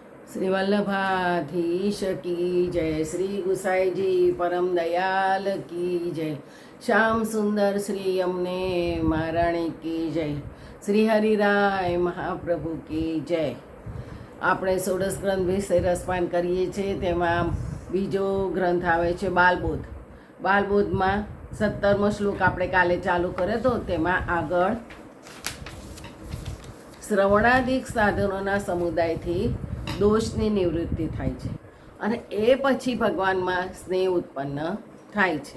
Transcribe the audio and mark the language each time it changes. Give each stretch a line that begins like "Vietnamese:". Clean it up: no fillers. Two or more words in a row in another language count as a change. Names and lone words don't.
Hindi: श्री वल्लभाधीश की जय, श्री गुसाई जी परम दयाल की जय, श्याम सुंदर श्री यमुने महाराणी की जय, श्री हरिराय महाप्रभु की जय।
Gujarati: આપણે ષોડશ ગ્રંથ વિશે રસપાન કરીએ છીએ। તેમાં બીજો ગ્રંથ આવે છે બાલબોધ। બાલબોધમાં 17મો શ્લોક આપણે કાલે ચાલુ કર્યો હતો। તેમાં આગળ શ્રવણાદિક સાધનોના સમુદાયથી દોષની નિવૃત્તિ થાય છે અને એ પછી ભગવાનમાં સ્નેહ ઉત્પન્ન થાય છે।